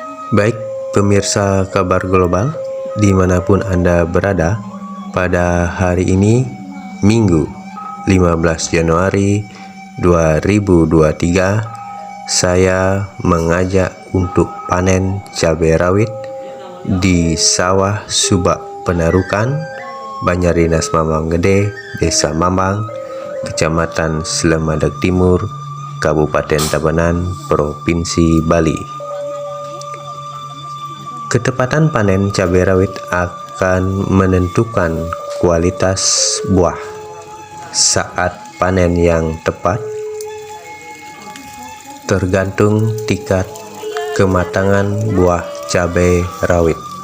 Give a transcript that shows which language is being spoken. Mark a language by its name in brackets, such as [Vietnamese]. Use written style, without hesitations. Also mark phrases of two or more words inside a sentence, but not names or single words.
[Indonesian] Baik pemirsa kabar global dimanapun Anda berada, pada hari ini Minggu 15 Januari 2023 saya mengajak untuk panen cabai rawit di sawah Subak Penarukan, Banjardinas Mambang Gede, Desa Mambang, Kecamatan Slemadeg Timur, Kabupaten Tabanan, Provinsi Bali. Ketepatan panen cabai rawit akan menentukan kualitas buah. Saat panen yang tepat tergantung tingkat kematangan buah cabai rawit.